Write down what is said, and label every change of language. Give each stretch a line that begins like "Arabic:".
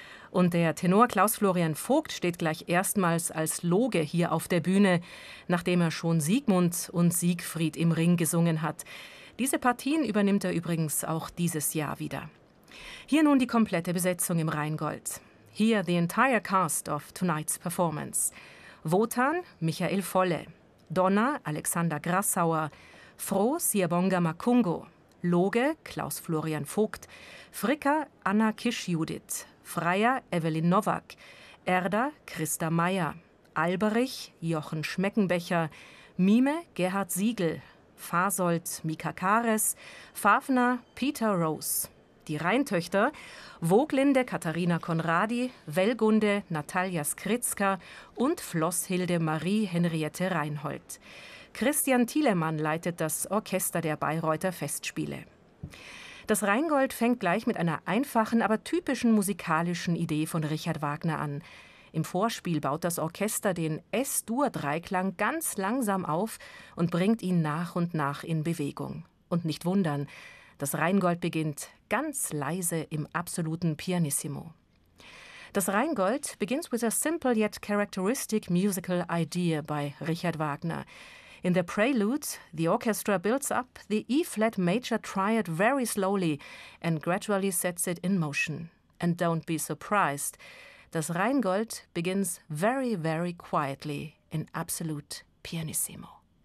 German: Und der Tenor Klaus-Florian Vogt steht gleich erstmals als Loge hier auf der Bühne, nachdem er schon Siegmund und Siegfried im Ring gesungen hat. Diese Partien übernimmt er übrigens auch dieses Jahr wieder. Hier nun die komplette Besetzung im Rheingold.
English: Here the entire cast of tonight's performance. Wotan, Michael Volle. Donna, Alexander Grassauer. Fro, Siabonga Makungo. Loge, Klaus-Florian Vogt. Fricker, Anna Kisch-Judith. Freier, Evelyn Nowak. Erder, Christa Meyer. Alberich, Jochen Schmeckenbecher. Mime, Gerhard Siegel. Fasold, Mika Kares, Fafner, Peter Rose.
German: Die Rheintöchter, Woglinde, Katharina Konradi, Wellgunde, Natalia Skritzka und Flosshilde Marie Henriette Reinhold. Christian Thielemann leitet das Orchester der Bayreuther Festspiele. Das Rheingold fängt gleich mit einer einfachen, aber typischen musikalischen Idee von Richard Wagner an. Im Vorspiel baut das Orchester den S-Dur-Dreiklang ganz langsam auf und bringt ihn nach und nach in Bewegung. Und nicht wundern, das Rheingold beginnt ganz leise im absoluten Pianissimo.
English: Das Rheingold begins with a simple yet characteristic musical idea by Richard Wagner. In the prelude, the orchestra builds up the E-flat major triad very slowly and gradually sets it in motion. And don't be surprised, das Rheingold begins very, very quietly in absolute pianissimo.